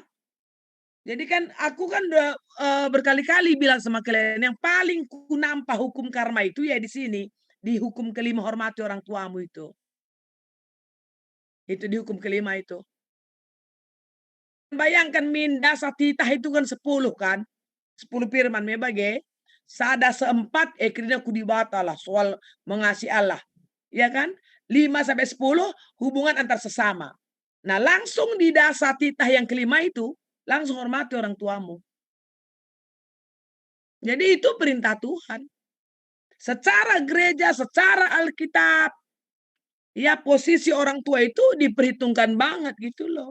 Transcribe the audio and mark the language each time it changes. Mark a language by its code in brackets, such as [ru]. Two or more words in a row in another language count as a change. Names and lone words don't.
[id] Jadi kan aku kan udah berkali-kali bilang sama kalian yang paling ku nampak hukum karma itu ya di sini, di hukum kelima hormati orang tuamu itu. Itu di hukum kelima itu. Bayangkan minda satitah itu kan 10 kan. [btx] 10 firman mebage. Sada seempat ekrina kudibata lah [id] soal mengasihi Allah. Ya kan? 5 sampai 10 hubungan antar sesama. Nah, langsung di dasar titah yang kelima itu langsung hormati orang tuamu. Jadi itu perintah Tuhan. Secara gereja, secara Alkitab, ya posisi orang tua itu diperhitungkan banget gitu loh.